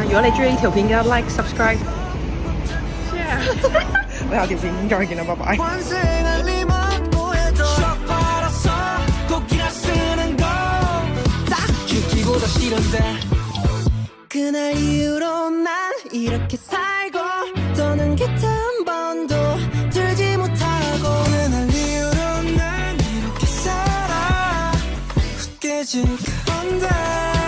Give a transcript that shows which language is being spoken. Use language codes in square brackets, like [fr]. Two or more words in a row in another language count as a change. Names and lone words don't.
[yue] 如果你中意呢條片，記得 [en] like、subscribe、share。 [yue] 我下條片再見啦，拜拜。 [ko] 그날 이후로 난 이렇게 살고 떠난 게 단 번도 들지 못하고 그날 이후로 난 이렇게 살아 깨질 건데